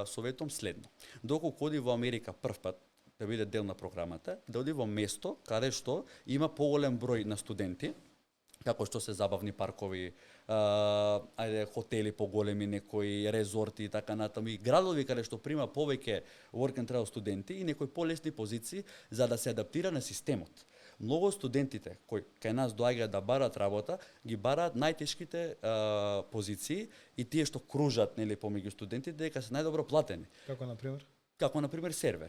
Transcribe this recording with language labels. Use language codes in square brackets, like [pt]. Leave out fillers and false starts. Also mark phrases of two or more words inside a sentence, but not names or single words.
[mk] Доколку оди во Америка прв пат, да биде дел на програмата, да оди во место каде што има поголем број на студенти, како што се забавни паркови, хотели поголеми, некои резорти и така натаму, и градови каде што прима повеќе [en] work and travel [mk] студенти и некои полесни позиции за да се адаптира на системот. Многу студентите кои кај нас доаѓаат да бараат работа, ги бараат најтешките позиции и тие што кружат, нели, помеѓу студентите дека се најдобро платени. Како на пример Сервер.